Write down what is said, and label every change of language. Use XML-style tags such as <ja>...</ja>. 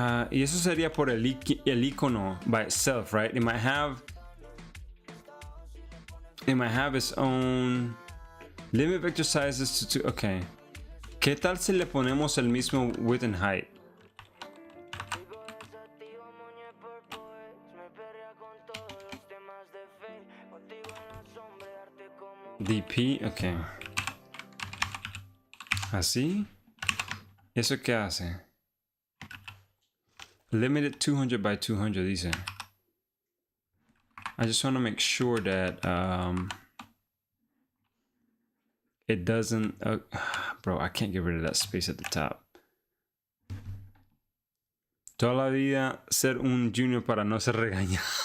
<es>Y eso sería por el icono</es> <en>by itself, right? It might have its own limit vector sizes to okay.</en> <es>¿Qué tal si le ponemos el mismo</es> <en>width and height? DP, ok.</en> <es>Así. ¿Eso qué hace?</es> <en>Limited 200 by 200 dice. I just want to make sure that it doesn't bro, I can't get rid of that space at the top.</en> <es>Toda la vida ser un junior para no ser regañado.</es>